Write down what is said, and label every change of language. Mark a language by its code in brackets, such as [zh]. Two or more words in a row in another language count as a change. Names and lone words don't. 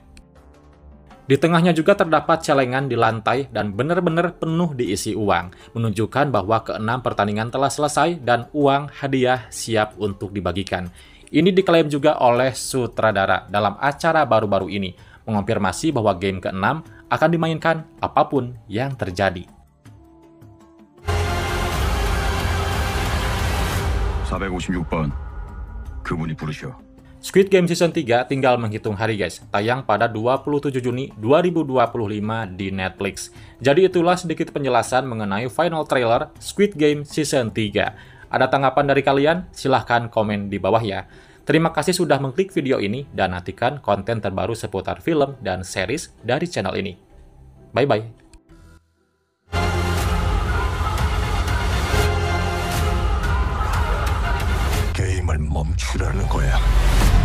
[id] Di tengahnya juga terdapat celengan di lantai dan benar-benar penuh diisi uang, menunjukkan bahwa ke-6 pertandingan telah selesai dan uang hadiah siap untuk dibagikan. Ini diklaim juga oleh sutradara dalam acara baru-baru ini, mengonfirmasi bahwa game ke-6 akan dimainkan apapun yang terjadi. [ko] 456번 그분이 부르셔. [id] Squid Game Season 3 tinggal menghitung hari, guys. Tayang pada 27 Juni 2025 di Netflix. Jadi itulah sedikit penjelasan mengenai [en] final trailer [id] Squid Game Season 3. Ada tanggapan dari kalian? Silahkan komen di bawah ya. Terima kasih sudah mengklik video ini dan nantikan konten terbaru seputar film dan series dari channel ini. [en] Bye-bye. [ko] 게임을 멈추라는 거야.